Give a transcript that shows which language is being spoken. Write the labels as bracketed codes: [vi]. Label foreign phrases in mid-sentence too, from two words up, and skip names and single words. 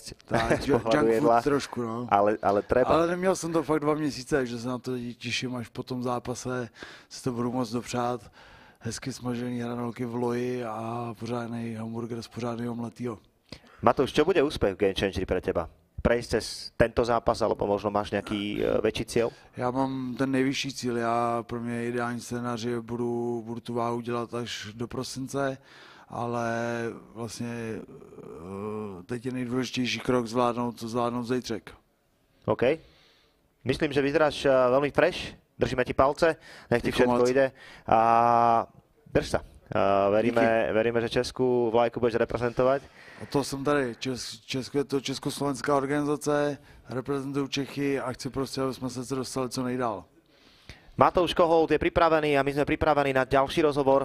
[sk] Tak, z pohľadu jedla. trošku, no. Ale treba. [cs] Ale neměl jsem to fakt 2 měsíce, že se na to těším, až po tom zápase si to budu moc dopřát. Hezky smažený hranolky v loji a pořádný hamburger z pořádného mletýho. [sk] Matúš, čo bude úspech v Gamechangeri pre teba? Prejsť cez tento zápas, alebo možno máš nějaký väčší cíl? [cs] Já mám ten nejvyšší cíl. Já pro mě ideální scénář je, budu tu váhu dělat až do prosince, ale vlastně teď je nejdůležitější krok zvládnout zítřek. [sk] OK. Myslím, že vyzeráš veľmi fresh. Držíme ti palce, nech ti všetko ide. A drž sa. Veríme, [cs] že Českou vlajku budeš reprezentovat. A to jsem tady. Česko je to československá organizace, reprezentuju Čechy a chci prostě, aby jsme se dostali co nejdál. [sk] Matouš Kohout je pripravený a my sme pripravení na ďalší rozhovor.